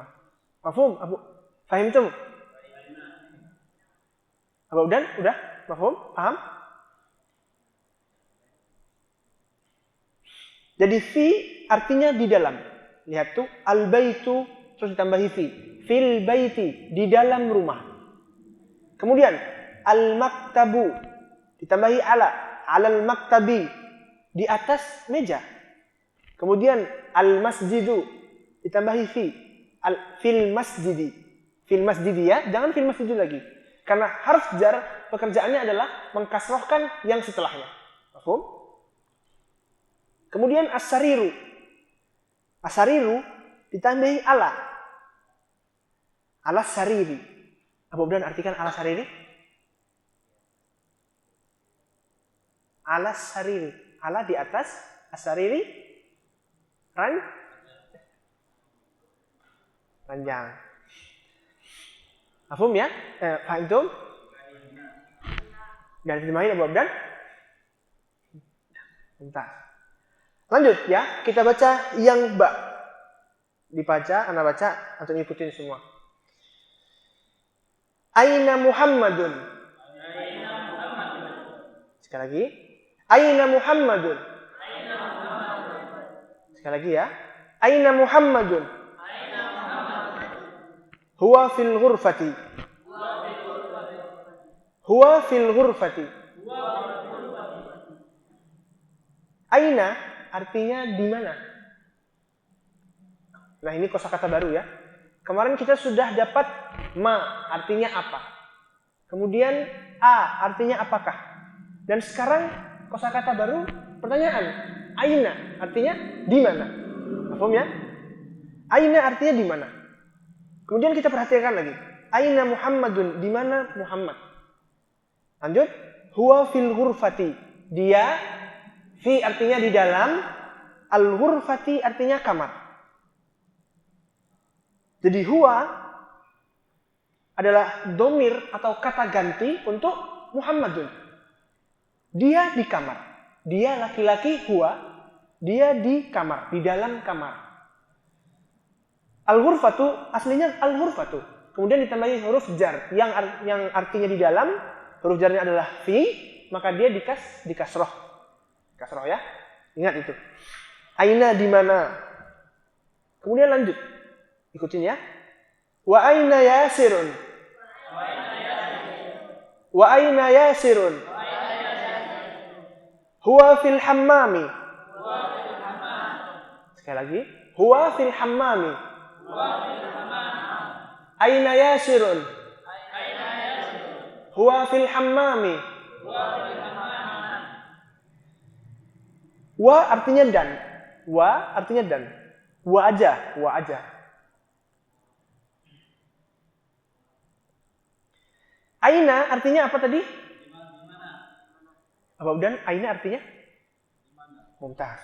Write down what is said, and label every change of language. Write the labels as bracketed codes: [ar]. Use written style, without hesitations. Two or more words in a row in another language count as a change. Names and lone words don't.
[id] Mafhum? Abu fahim tuh? Abu Udan, udah? Mafhum? Paham? Jadi fi artinya di dalam. Lihat tuh, al-baitu terus ditambahi fi. [ar] في البيت, [id] di dalam rumah. Kemudian al-maktabu ditambahi [ar] على المكتب, [id] di atas meja. Kemudian al-masjidu ditambahi fi, [ar] في المسجد. في المسجد [id] ya, jangan [ar] في المسجد [id] lagi. Karena [ar] حرف جر [id] pekerjaannya adalah mengkasrohkan yang setelahnya. Paham? Kemudian as-sariru. As-sariru ditambahi ala. [ar] على السرير. [id] Apa benar artikan [ar] على السرير? على السرير. [id] Ala di atas, as-sariri ranjang. Paham ya? Paham tuh? Dan diterjemahin Abu Abdan? Bentar. Lanjut ya, kita baca yang ba. Dibaca, Anda baca, atau ngikutin semua. [ar] أين محمد. [id] Sekali lagi. [ar] أين محمد. [id] Sekali lagi ya. [ar] أين محمد. هو في الغرفة. هو في الغرفة. [id] Aina artinya di mana? Nah, ini kosakata baru ya. Kemarin kita sudah dapat ma artinya apa. Kemudian a artinya apakah. Dan sekarang kosakata baru pertanyaan. Aina artinya di mana? Paham ya? Aina artinya di mana? Kemudian kita perhatikan lagi. [ar] أين محمد, [id] di mana Muhammad? Lanjut. [ar] هو في الغرفة. [id] Dia, fi artinya di dalam, [ar] الغرفة [id] artinya kamar. Jadi huwa adalah domir atau kata ganti untuk Muhammadun. Dia di kamar. Dia laki-laki huwa, dia di kamar, di dalam kamar. Al-ghurfatu aslinya al-ghurfatu. Kemudian ditambahi huruf jar yang artinya di dalam, huruf jarnya adalah fi, maka dia dikasroh. Kasroh ya. Ingat itu. Aina di mana? Kemudian lanjut. Ikutin ya. [ar] وأين ياسر. وأين ياسر. هو في الحمام. [id] Sekali lagi. [ar] هو في الحمام. أين ياسر. هو في الحمام. [id] Wa artinya dan. Wa artinya dan. Wa aja. Wa aja. Aina artinya apa tadi? Apa udah? Aina artinya? Mumtaz.